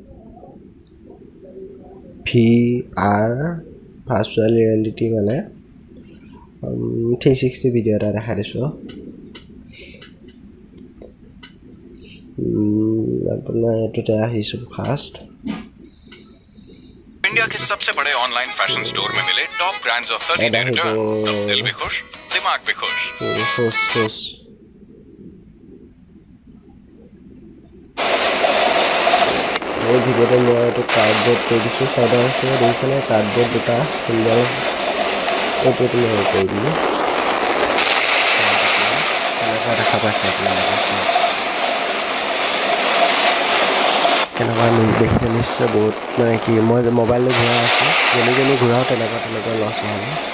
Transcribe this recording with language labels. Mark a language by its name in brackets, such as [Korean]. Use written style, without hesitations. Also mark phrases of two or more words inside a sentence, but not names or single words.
[Assamese] VR [English] virtual reality [Assamese] মানে 360 ভিডিঅ' এটা দেখাই দিছোঁ আপোনাৰ এইটোতে আহিছোঁ ফাৰ্ষ্ট [Hindi] इंडिया के सबसे बड़े [English] online fashion store [Hindi] में मिले [English] top brands [Hindi] ऑफ [English] 30 day return, [Hindi] तब दिल भी खुश, दिमाग भी खुश। [Assamese] এই ভিডিঅ'টো মই এইটো কাৰ্ডবৰ্ড কৰি দিছোঁ, চাইডে আছে দেখিছেনে কাৰ্ডবৰ্ড দুটা চিম্বল, এইটোতো মই কৰি দিলোঁ। কেনেকুৱা দেখা পাইছে আপোনালোকে, কেনেকুৱা দেখিছে নিশ্চয় বহুত মানে কি মই মোবাইলটো ঘূৰাই আছোঁ, যেনি ঘূৰাওঁ তেনেকুৱা লছ নহ'ব।